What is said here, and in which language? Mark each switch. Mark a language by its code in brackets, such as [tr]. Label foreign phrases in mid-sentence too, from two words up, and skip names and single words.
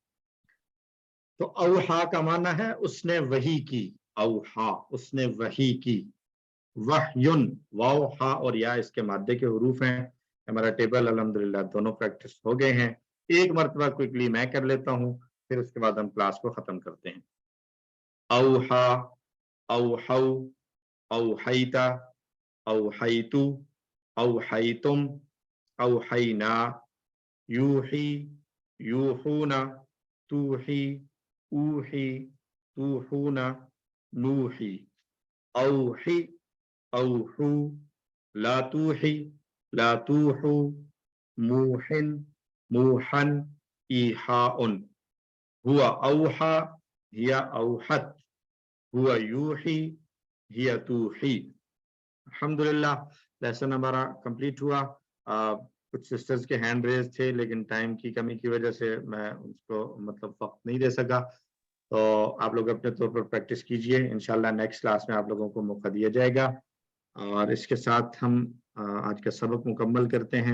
[ur] تو اوحیٰ کا معنی ہے اس نے وحی کی، اوحیٰ اس نے وحی کی. وحیٌ، واؤ حا اور یا اس کے مادے کے حروف ہیں. ہمارا ٹیبل الحمدللہ دونوں پریکٹس ہو گئے ہیں۔ ایک مرتبہ کوئکلی میں کر لیتا ہوں، پھر اس کے بعد ہم کلاس کو ختم کرتے ہیں. [ar] أوحى، أوحوا، أوحيتَ، أوحيتُ، أوحيتم، أوحينا، يوحي، يوحون، توحي، أوحي، توحون، نوحي، أوحِ، أوحوا، لا توحِ، لا توحوا, موحٍ، موحًى، إيحاءٌ. هو أوحى، هي أوحت، هو يوحي، هي توحي. [ur] الحمدللہ لیسن ہمارا کمپلیٹ ہوا. کچھ سسٹرز کے [en] hand raise [ur] تھے، لیکن ٹائم کی کمی کی وجہ سے میں اس کو مطلب وقت نہیں دے سکا. تو آپ لوگ اپنے طور پر پریکٹس کیجیے، ان شاء اللہ [en] next class [ur] میں آپ لوگوں کو موقع دیا جائے گا. اور اس کے ساتھ ہم آج کا سبق مکمل کرتے ہیں.